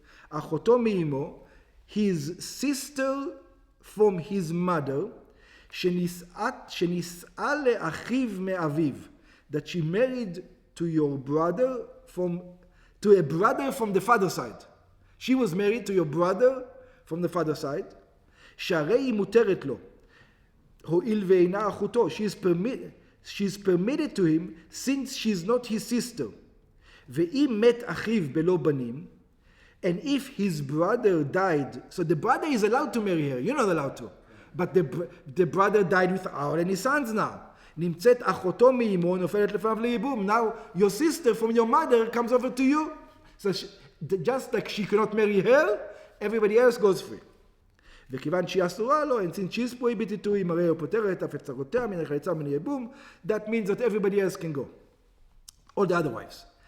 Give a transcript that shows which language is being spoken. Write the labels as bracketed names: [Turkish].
[Hebrew] Achoto me'imo, [English] his sister from his mother, [Hebrew] שנישאה לאחיו מאביו, [English] that she married to your brother to a brother from the father side. She was married to your brother from the father side. [Hebrew] שהרי היא מותרת לו, הואיל ואינה אחותו. [English] She's permitted to him since she's not his sister. [Hebrew] ואם מת אחיו בלא בנים, [English] and if his brother died, so the brother is allowed to marry her, you're not allowed to. But the brother died without any sons now. [Hebrew] נמצאת אחותו מאמו, נופלת לפניו לייבום. [English] Now your sister from your mother comes over to you. So just like she cannot marry her, everybody else goes free. [Hebrew] וכיוון שהיא אסורה לו, [English] and since she's prohibited to him, [Hebrew] הרי הוא פוטר את הפצרותיה מן החליצה ומן הייבום, [English] that means that everybody else can go. All the other wives.